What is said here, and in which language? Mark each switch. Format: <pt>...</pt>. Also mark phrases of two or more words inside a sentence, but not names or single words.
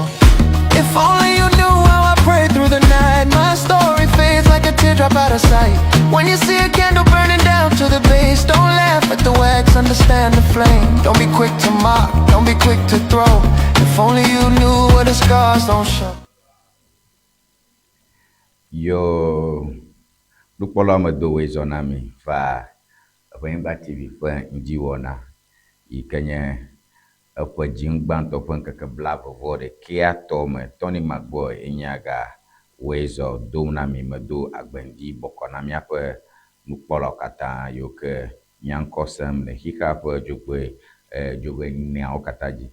<en>If only you knew how I prayed through the night. My story fades like a teardrop out of sight. When you see a candle burning down to the base, don't laugh at the wax, understand the flame. Don't be quick to mock, don't be quick to throw. If only you knew where the scars don't show.</en> <ee>Yo, lukpolo me do wezo nami fa Ewenyigba TV fa Ŋdi Wɔna ikenye ekwe jingbanto ƒe ŋkeke bla vovo ɖekea tɔme Tony Magboy enyaga wezo dom na mi medo agbendi bɔkɔ na miaƒe nukpɔlawo katã yiwo ke miaŋkɔ sem le xixa ƒe dzogbe neawo katã dzi.</ee>